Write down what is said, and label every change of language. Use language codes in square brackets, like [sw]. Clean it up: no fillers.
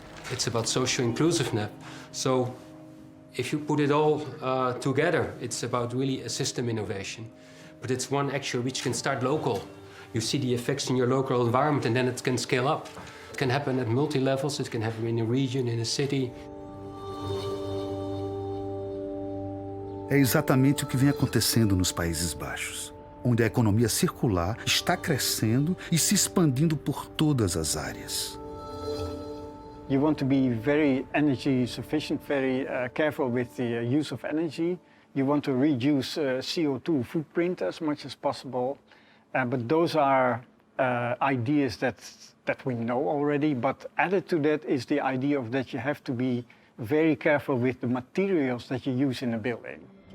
[en] It's about social inclusiveness. So if you put it all together, it's about really a system innovation. But it's one action which can start local. You see the effects in your local environment and then it can scale up. It can happen at multi-levels, it can happen in a region, in a city. [pt] É exatamente o que vem acontecendo nos Países Baixos, onde a economia circular está crescendo e se expandindo por todas as áreas. [en] You want to be very energy sufficient, very careful with the use of energy. You want to reduce CO2 footprint as much as possible. But those are ideas that we know already. But added to that is the idea of that you have to be very careful with the materials that you use in a building.